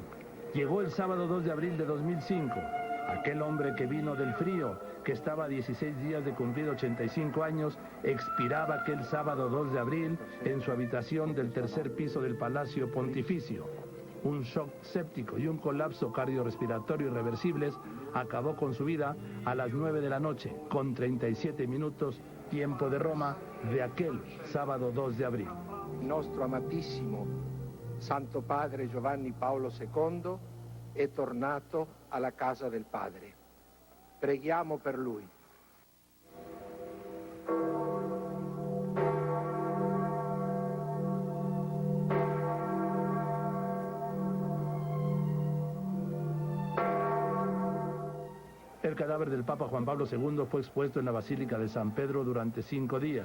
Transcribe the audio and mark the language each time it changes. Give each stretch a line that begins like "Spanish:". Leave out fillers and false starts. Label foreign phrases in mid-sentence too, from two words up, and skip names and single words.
Spanish: Llegó el sábado 2 de abril de 2005. Aquel hombre que vino del frío, que estaba a 16 días de cumplir 85 años, expiraba aquel sábado 2 de abril en su habitación del tercer piso del Palacio Pontificio. Un shock séptico y un colapso cardiorrespiratorio irreversibles acabó con su vida a las 9 de la noche, con 37 minutos, tiempo de Roma, de aquel sábado 2 de abril.
Italian: Nostro amatissimo Santo Padre Giovanni Paolo II è tornato alla casa del Padre. Preghiamo per lui.
Spanish: El cadáver del Papa Juan Pablo II fue expuesto en la Basílica de San Pedro durante 5 días.